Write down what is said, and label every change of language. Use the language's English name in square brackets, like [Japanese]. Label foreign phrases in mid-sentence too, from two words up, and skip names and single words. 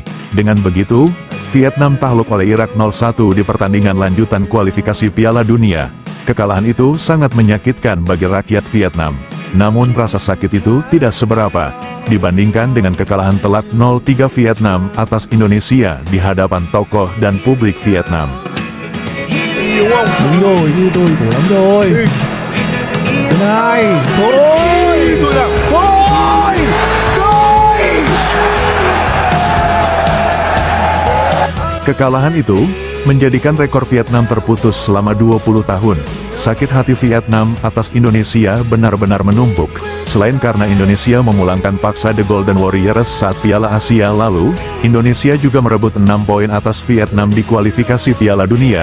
[Indonesian] Dengan begitu, Vietnam takluk oleh Irak 0-1 di pertandingan lanjutan kualifikasi Piala Dunia. Kekalahan itu sangat menyakitkan bagi rakyat Vietnam. Namun rasa sakit itu tidak seberapa dibandingkan dengan kekalahan telak 0-3 Vietnam atas Indonesia di hadapan tokoh dan publik Vietnam. [Vietnamese] Đúng rồi, như tôi khổ lắm rồi. Thứ hai, thôi, thôi. [Indonesian] Kekalahan itu menjadikan rekor Vietnam terputus selama 20 tahun. Sakit hati Vietnam atas Indonesia benar-benar menumpuk. Selain karena Indonesia memulangkan paksa The Golden Warriors saat Piala Asia lalu, Indonesia juga merebut 6 poin atas Vietnam di kualifikasi Piala Dunia.